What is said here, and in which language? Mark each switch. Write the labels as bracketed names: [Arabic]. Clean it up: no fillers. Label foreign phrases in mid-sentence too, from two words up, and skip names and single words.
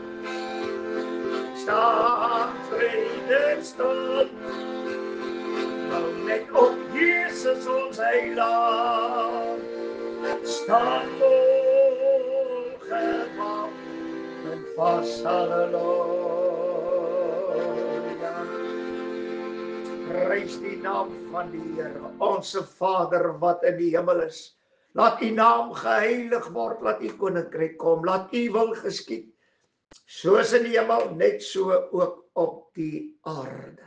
[Dutch] Staan, strijder staan. Bouw net op Jezus ons heiland. Staan vol gewapend vast. [Afrikaans] Halleluja. Prys die naam van die Here, [Dutch] onze Vader [Afrikaans] wat in die hemel is. Laat die naam geheilig word, laat die koninkryk kom, laat die wil geskied. Soos in die hemel, net so ook op die aarde.